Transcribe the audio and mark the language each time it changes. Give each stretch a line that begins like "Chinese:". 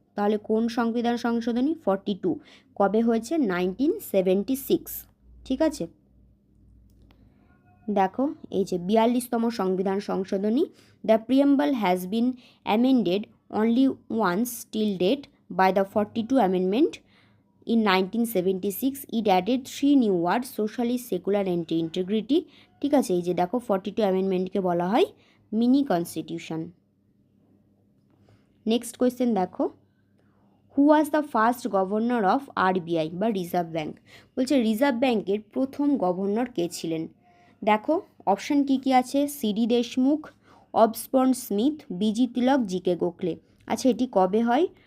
Bangla: তাহলে কোন সংবিধান সংশোধনী? 42। কবে হয়েছে? 1976। ঠিক আছে, দেখো এই যে 42তম সংবিধান সংশোধনী,
English: The preamble has been amended only once till date by the 42 amendment in 1976. It added 3 new words, socialist, secular and integrity.
Bangla: ঠিক আছে, এই যে দেখো 42 অ্যামেন্ডমেন্টকে বলা হয় মিনি কনস্টিটিউশন।
English: next question
Bangla: দেখো,
English: Who was the first governor of RBI বা reserve bank?
Bangla: বলছে রিজার্ভ ব্যাঙ্কের প্রথম গভর্নর কে ছিলেন? দেখো অপশান কি কি আছে, সিডি দেশমুখ, অবসবর্ন স্মিথ, বিজি তিলক, জিকে গোখলে। আচ্ছা এটি কবে হয়?